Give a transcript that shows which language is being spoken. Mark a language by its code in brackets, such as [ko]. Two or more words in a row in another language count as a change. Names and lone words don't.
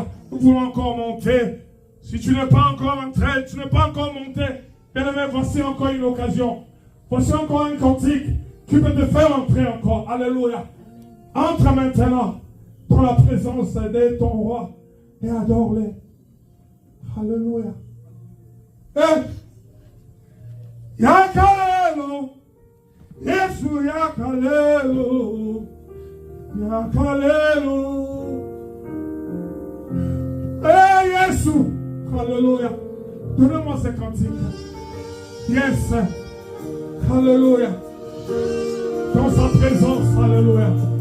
[fr] Nous voulons encore monter. Si tu n'es pas encore entré, tu n'es pas encore monté, bien-aimé, voici encore une occasion. Voici encore un cantique qui peut te faire entrer encore. Alléluia. Entre maintenant dans la présence de ton roi et adore-le. Alléluia. [ln] Yakalelo. Yesu yakalelo. Yakalelo. Yesu. [fr] Alléluia. Donnez-moi ce cantique. Yes. Alléluia. Dans sa présence. Alléluia.